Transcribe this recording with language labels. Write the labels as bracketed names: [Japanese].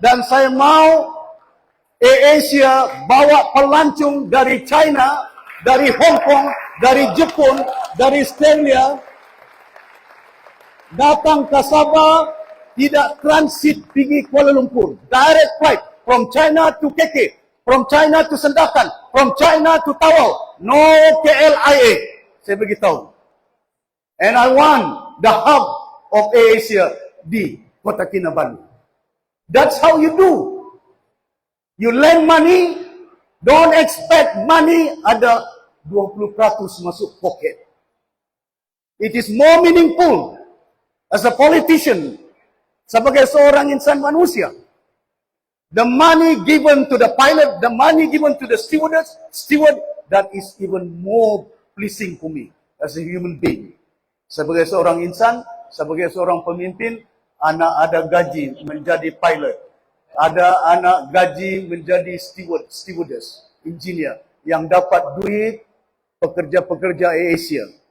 [Malay] Dan saya mau Asia bawa pelancong dari China, dari Hong Kong, dari Jepun, dari Australia, datang ke Sabah, tidak transit pergi Kuala Lumpur. [English] Direct flight from China to KK, from China to Sendakan, from China to Tawau. No KLIA. [Malay] Saya beritahu. [English] And I want the hub of Asia di Kota Kinabalu. That's how you do. You lend money, don't expect money [Malay] ada 20% masuk [English] pocket. It is more meaningful as a politician, [Malay] sebagai seorang insan manusia. [English] The money given to the pilot, the money given to the steward, that is even more pleasing for me as a human being. [Malay] Sebagai seorang insan, sebagai seorang pemimpin, anak ada gaji menjadi pilot. Ada anak gaji menjadi stewardess, engineer, yang dapat duit pekerja-pekerja Asia.